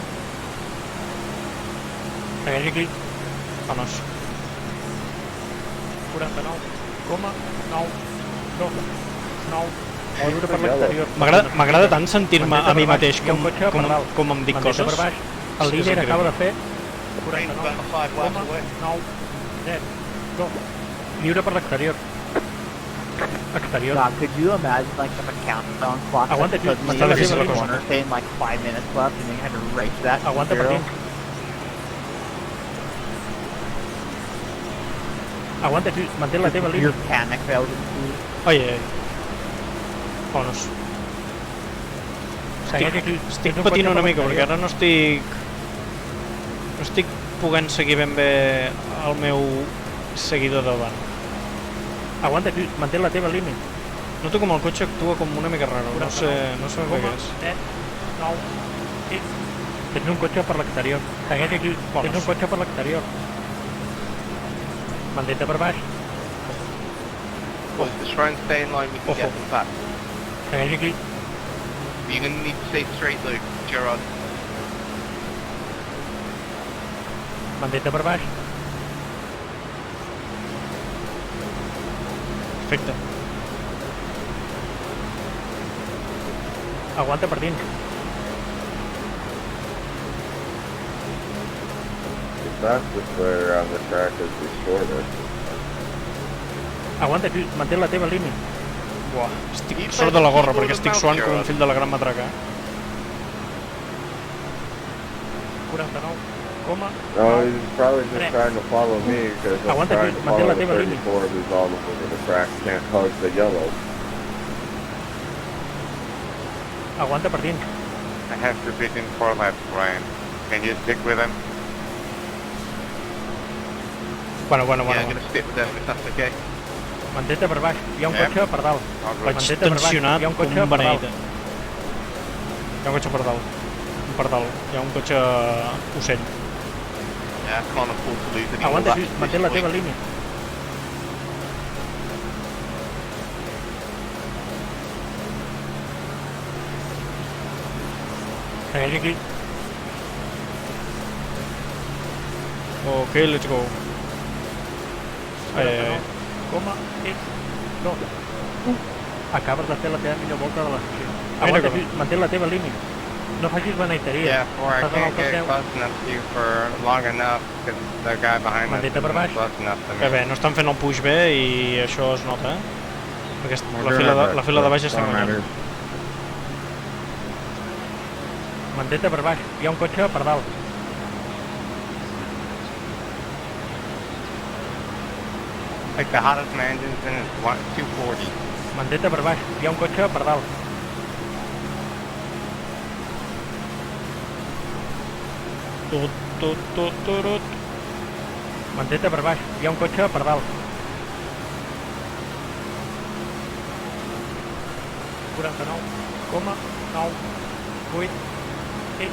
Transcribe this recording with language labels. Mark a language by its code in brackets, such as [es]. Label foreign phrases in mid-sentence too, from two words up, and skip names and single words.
[ca] Segueix aquí. Homes. 49,9, 9. Lliure per l'exterior. M'agrada tant sentir-me a mi mateix Hi ha un cotxe per dalt. com em dic Mantén-te per coses. baix. El Sí, és líder acaba de increïble. fer [en] Train's about 5 laps away. [ca] 49,7, 2. Lliure per l'exterior. Exterior. [en] God, could you imagine like if a countdown clock [ca] Aguanta, tio, [en] suddenly [ca] m'està difícil la [en] in the [ca] cosa. [en] corner saying like 5 minutes left and then you had to race that to [ca] Aguanta per [en] zero? [ca] dins. Aguanta, tio, mantén la teva línia. [en] Your panic failed to [ca] Ai, ai. Homes. Segueix aquí. Estic Tens un patint cotxe una per mica perquè l'exterior. ara no estic podent seguir ben bé el meu seguidor de davant. Aguanta, tio, mantén la teva línia. Noto com el cotxe actua com una mica raro, no sé ben bé què és. 7, 9, 6. Tens un cotxe per l'exterior. Segueix aquí. Tens un cotxe per l'exterior. Mantén-te per baix. [en] Well, just try and stay in line, we can get them back. [ca] Segueix aquí. [en] You're going to need to stay straight, Luke. [ca] Gerard. Mantén-te per baix. Perfecte. Aguanta per dins. [en] The fastest way around the track is the shortest. [ca] Aguanta aquí, mantén la teva línia. Buah, estic sort de la gorra perquè estic suant com un fill de la gran matraca. 49, coma... [en] No, he's probably just trying to follow me because I'm [ca] Aguanta [en] trying [ca] aquí, [en] to [ca] mantén [en] follow [ca] la [en] the [ca] teva línia. [en] 34 who's all over the track, can't hug the yellow. [ca] Aguanta per dins. [en] I have to beat in 4 laps, Brian. Can you stick with him? [ca] Bueno. [en] Yeah, I'm going to stick with them if that's okay. [ca] Mantén-te per baix. Hi ha un cotxe per dalt. [en] I'll go. [ca] Vaig Mantén-te per baix. tensionat Hi ha un com cotxe un per dalt. beneït. Hi ha un cotxe per dalt. Per dalt. Hi ha un cotxe ocell. [en] Yeah, I can't afford to lose any more [ca] Aguanta [en] laps [ca] aquí, [en] at [ca] mantén [en] this [ca] la teva [en] point. [ca] línia. Segueix aquí. [en] Ok, let's go. [ca] Coma, no. Acabes de fer la teva millor volta de la sessió. Mira Aguanta com- aquí, mantén la teva línia. No facis beneiteria. [en] Yeah, or I [ca] Estàs en el [en] can't [ca] top [en] get [ca] 10. [en] close enough to you for long enough because the guy behind us [ca] Mantén-te per [en] isn't [ca] baix. [en] close enough to [ca] Que [en] me. [ca] bé, no estan fent el push bé i això es nota, Perquè [en] We're [ca] la [en] doing [ca] fila [en] our [ca] de, [en] best, [ca] la fila de [en] but [ca] baix està [en] don't [ca] guanyant. [en] matter. [ca] Mantén-te per baix. Hi ha un cotxe per dalt. [en] Like the hottest my engine's in is 240. [ca] Mantén-te per baix. Hi ha un cotxe per dalt. Turut. Mantén-te per baix. Hi ha un cotxe per dalt. 49,9, 8, 6.